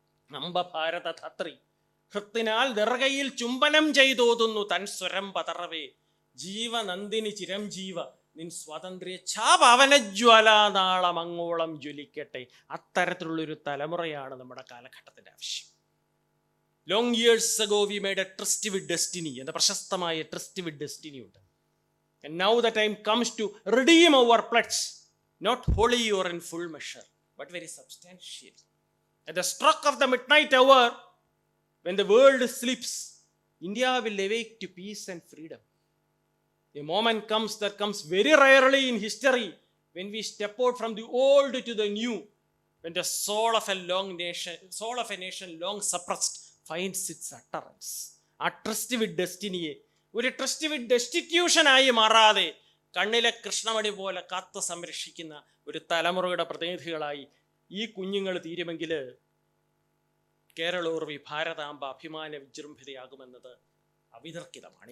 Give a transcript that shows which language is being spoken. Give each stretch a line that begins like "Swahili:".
Malayalam: നമ്പഭാരത ധാത്രി ഹൃത്തിനാൽ ദർഗയിൽ ചുംബനം ചെയ്തോതുന്നു തൻ സ്വരം പതറവേ, ജീവനന്ദിനി ചിരംജീവ നിൻ സ്വാതന്ത്ര്യ ഛാപവനജ്വാലാനാളമങ്ങോളം ജ്വലിക്കട്ടെ. അത്തരത്തിലുള്ളൊരു തലമുറയാണ് നമ്മുടെ കാലഘട്ടത്തിൻ്റെ ആവശ്യം.
English: long years ago we made a tryst with destiny
Malayalam: എന്ന പ്രശസ്തമായ ട്രസ്റ്റ് വിത്ത് ഡെസ്റ്റിനി ഉണ്ട്.
English: And now the time comes to redeem our pledge, not wholly or in full measure, but very substantially. At the stroke of the midnight hour, when the world sleeps, India will awake to peace and freedom. A moment comes that comes very rarely in history when we step out from the old to the new, when the soul of a nation long suppressed finds its utterance.
Malayalam: ആ trust വിത്ത് ഡെസ്റ്റിനിയെ ഒരു trust വിത്ത് ഡെസ്റ്റിറ്റ്യൂഷനായി മാറാതെ കണ്ണിലെ കൃഷ്ണമണി പോലെ കാത്തു സംരക്ഷിക്കുന്ന ഒരു തലമുറയുടെ പ്രതിനിധികളായി ഈ കുഞ്ഞുങ്ങൾ തീരുമെങ്കിൽ കേരളോർവി ഭാരതാംബ അഭിമാന വിജൃംഭിതയാകുമെന്നത് അവിതർക്കിതമാണ്.